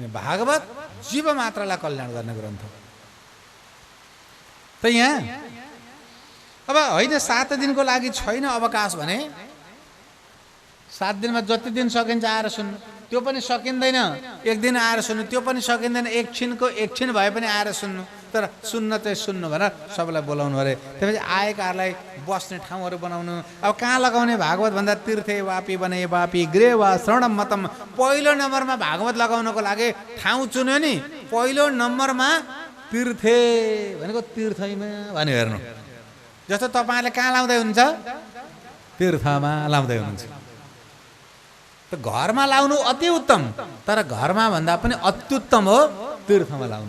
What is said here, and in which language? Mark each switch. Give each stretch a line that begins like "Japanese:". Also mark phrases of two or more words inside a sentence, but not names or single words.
Nepali: भागवत जीव मात्रलाई कल्याण गर्ने ग्रन्थ। त यहाँ अब होइन 7 दिनको लागि छैन अवकाश भने 7 दिनमा जति दिन सकिन्छ आएर सुन्नु, त्यो पनि सकिँदैन। 1 दिन आएर सुन्नु, त्यो पनि सकिँदैन। एकछिन भए पनि आएर सुन्नु, तर सुन्न चाहिँ सुन्नु भनेर सबलाई बोलाउनु अरे। त्यसपछि आएकाहरूलाई बस्ने ठाउँहरू बनाउनु। अब कहाँ लगाउने भागवत भन्दा
Sanskrit: तीर्थे वापी बने वापी गृह वा श्रवणम मतम।
Nepali: पहिलो नम्बरमा भागवत लगाउनको लागि ठाउँ चुन्यो नि, पहिलो नम्बरमा तीर्थे भनेको तीर्थैमा भन्यो। हेर्नु जस्तो तपाईँले कहाँ लाउँदै हुनुहुन्छ, तीर्थमा लाउँदै हुनुहुन्छ। त घरमा लाउनु अति उत्तम, तर घरमा भन्दा पनि अत्युत्तम हो तीर्थमा लाउनु।